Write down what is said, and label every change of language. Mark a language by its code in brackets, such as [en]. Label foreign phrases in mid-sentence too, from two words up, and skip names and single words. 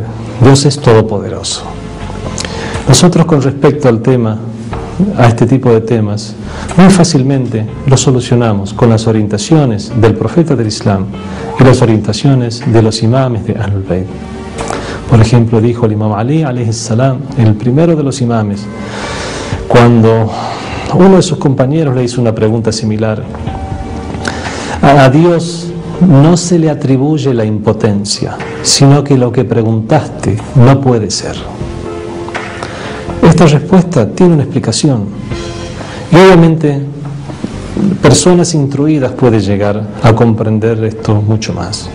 [es] Dios es todopoderoso. Nosotros, con respecto al tema, a este tipo de temas, muy fácilmente lo solucionamos con las orientaciones del profeta del Islam y las orientaciones de los imames de Ahlul Bayt. Por ejemplo, dijo el imam Ali, [ar] عليه السلام, [es] el primero de los imames, cuando uno de sus compañeros le hizo una pregunta similar: a Dios no se le atribuye la impotencia, sino que lo que preguntaste no puede ser. Esta respuesta tiene una explicación, y obviamente personas instruidas pueden llegar a comprender esto mucho más.